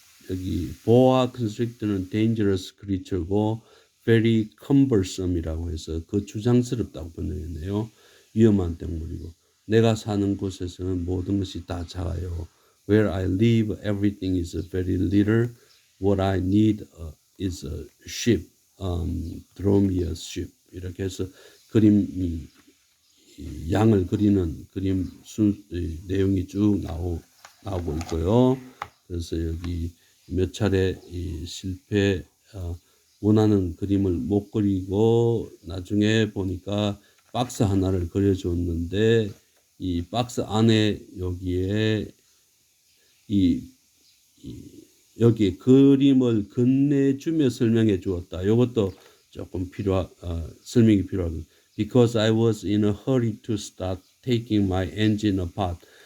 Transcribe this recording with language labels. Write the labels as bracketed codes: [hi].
[ko] 여기 boa constrictor는 [en] dangerous creature [ko] 고 [en] very cumbersome [ko] 이라고 해서 거추장스럽다고 번역했네요. 위험한 동물이고 내가 사는 곳에서는 모든 것이 다 작아요. [en] Where I live, everything is very little. What I need is a ship. Draw me a ship. [ko] 이렇게 해서 그림 양을 그리는 그림 내용이 쭉 나오고 있고요. 그래서 여기 몇 차례 실패 원하는 그림을 못 그리고 나중에 보니까 박스 하나를 그려줬는데 이 박스 안에 여기에 여기에 그림을 건네주며 설명해 주었다. 이것도 조금 설명이 필요하고 [en] because I was in a hurry to start taking my engine apart.